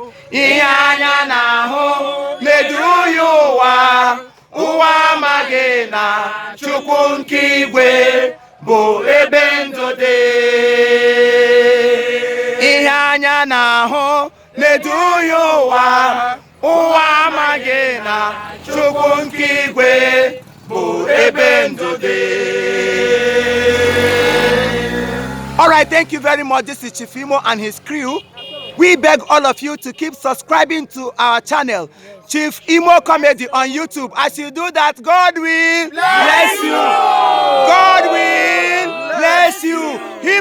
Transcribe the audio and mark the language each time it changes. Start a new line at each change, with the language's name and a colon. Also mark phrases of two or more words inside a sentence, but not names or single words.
Igbo: Ihe anya na-ahụ na-eduhie ụwa, ụwa amaghị na Chukwu nke igwe bụ ebe ndụ dị. Ihe anya na-ahụ Nedu ya ụwa, ụwa amaghị na Chukwu nke igwe bụ ebe ndụ dị.
English: All right, thank you very much. This is Chief Imo and his crew. We beg all of you to keep subscribing to our channel, Chief Imo Comedy on YouTube. As you do that, God will Bless bless you. you. God will bless you.